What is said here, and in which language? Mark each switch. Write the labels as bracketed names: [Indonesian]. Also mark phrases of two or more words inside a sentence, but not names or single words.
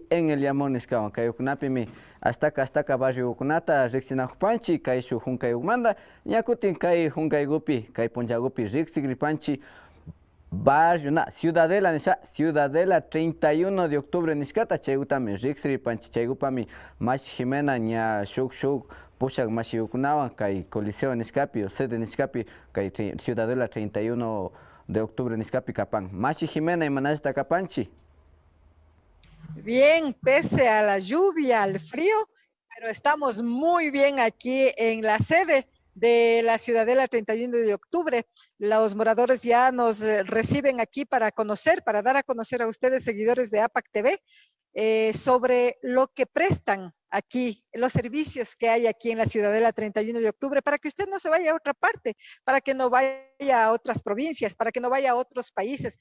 [Quechua] en el Llamón niskawan kayukunapimi astaka barriokunata riqsinakpanchi kay shuk hunkayukmanta ña kutin kay hunkaykupi kay punllakupi riqsikripanchi barrio na Ciudadela nisha Ciudadela 31 de octubre niskata chaykutami riqsiripanchi chaykupami Mashi Jimena ña shuk pushak mashiyukunawan kay Coliseo niskapi o sede niskapi kay Ciudadela 31 de octubre niskapi kapan. Mashi Jimena imanashta kapanchi. [Spanish] Bien, pese a la lluvia, al frío, pero estamos muy bien aquí en la sede de la Ciudadela 31 de octubre. Los moradores ya nos reciben aquí para conocer, para dar a conocer a ustedes, seguidores de APAC TV, sobre lo que prestan aquí, los servicios que hay aquí en la Ciudadela 31 de octubre, para que usted no se vaya a otra parte, para que no vaya a otras provincias, para que no vaya a otros países.